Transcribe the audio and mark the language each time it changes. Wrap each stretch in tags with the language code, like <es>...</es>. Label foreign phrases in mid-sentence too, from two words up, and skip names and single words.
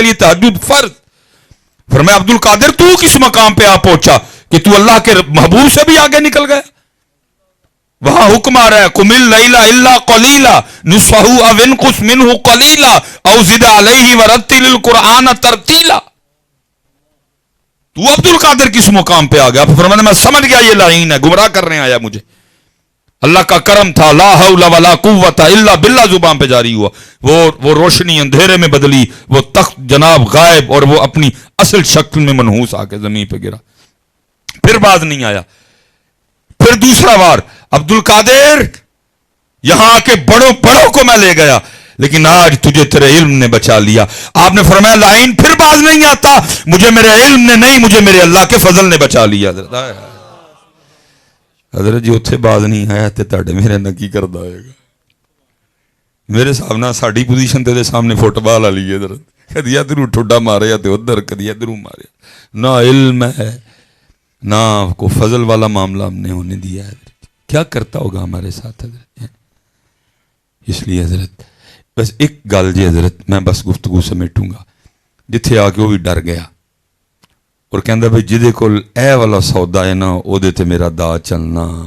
<ur>لیے تہجد فرض فرمایا عبد القادر تو کس مقام پہ آ پہنچا کہ تو اللہ کے محبوب سے بھی آگے نکل گیا وہاں حکم آ رہا ہے</ur> <ar>قم اللیل الا قلیلا نصفہ او انقص منہ قلیلا او زد علیہ ورتل القرآن ترتیلا</ar> <ur>تو عبد القادر کس مقام پہ آ گیا فرمایا میں سمجھ گیا یہ لعین ہے گمراہ کرنے آیا مجھے اللہ کا کرم تھا</ur> <ar>لا حول ولا قوت الا باللہ</ar> <ur>زبان پہ جاری ہوا وہ روشنی اندھیرے میں بدلی وہ تخت جناب غائب اور وہ اپنی اصل شکل میں منحوس آ کے زمین پہ گرا پھر باز نہیں آیا پھر دوسرا بار عبد القادر یہاں آ کے بڑوں کو میں لے گیا لیکن آج تجھے تیرے علم نے بچا لیا آپ نے فرمایا لائن پھر باز نہیں آتا مجھے میرے علم نے نہیں مجھے میرے اللہ کے فضل نے بچا لیا</ur> <pa>حضرت جی اتنے باز نہیں آیا تے تہاڈے میرے نہ کی کردا ہوئے گا میرے سامنے ساڈی پوزیشن تے سامنے فٹ بال والی ہے حضرت کدی ادھر ٹھڈا ماریا تے ادھر کدی ادھر ماریا نہ علم ہے نہ کو فضل والا معاملہ</pa> <ur>ہم نے ہونے دیا ہے کیا کرتا ہوگا ہمارے ساتھ</ur> <pa>حضرت اس لیے حضرت بس ایک گل جی حضرت میں بس گفتگو سمیٹوں گا جتھے آ کے وہ بھی ڈر گیا اور کہندا بھائی جدے کول اے والا سودا ہے نا او دے تے میرا دا چلنا</pa>